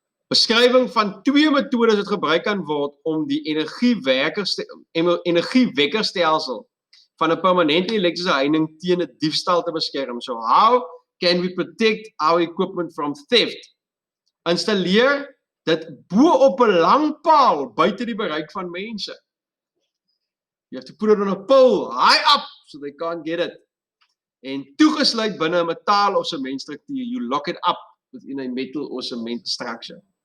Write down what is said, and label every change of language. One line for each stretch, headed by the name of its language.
Afrikaans: Beskrywing van twee metodes wat gebruik kan word om die energiewekkerstelsel van 'n permanente elektriese heining teen 'n diefstal te beskerm.
English: So how can we protect our equipment from theft?
Afrikaans: Installeer dit bo op 'n lang paal buite die bereik van mense.
English: You have to put it on a pole high up so they can't get it.
Afrikaans: En toegesluit binne 'n metaal of sementstruktuur.
English: You lock it up within a metal or cement structure.